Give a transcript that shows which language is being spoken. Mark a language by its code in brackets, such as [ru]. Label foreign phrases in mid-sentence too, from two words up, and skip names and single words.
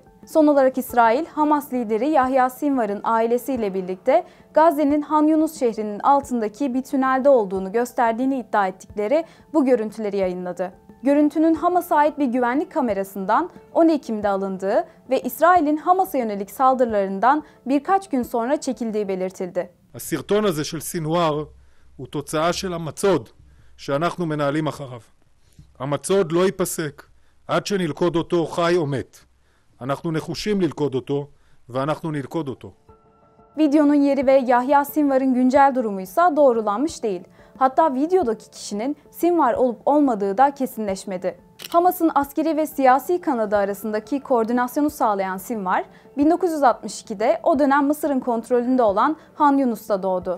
[tr] Son olarak İsrail, Hamas lideri Yahya Sinvar'ın ailesiyle birlikte Gazze'nin Han Yunus şehrinin altındaki bir tünelde olduğunu gösterdiğini iddia ettikleri bu görüntüleri yayınladı. Görüntünün Hamas'a ait bir güvenlik kamerasından 10 Ekim'de alındığı ve İsrail'in Hamas'a yönelik saldırılarından birkaç gün sonra çekildiği belirtildi. [he] הסרטון הזה של סינואר הוא תוצאה של המצוד שאנחנו מנהלים אחריו. המצוד לא ייפסק עד שנלכוד אותו חי או מת. אנחנו נחושים ללכוד אותו ואנחנו נלכוד אותו. [tr] Videonun yeri ve Yahya Sinvar'ın güncel durumuysa doğrulanmış değil. Hatta videodaki kişinin Sinvar olup olmadığı da kesinleşmedi. Hamas'ın askeri ve siyasi kanadı arasındaki koordinasyonu sağlayan Sinvar, 1962'de o dönem Mısır'ın kontrolünde olan Han Yunus'ta doğdu.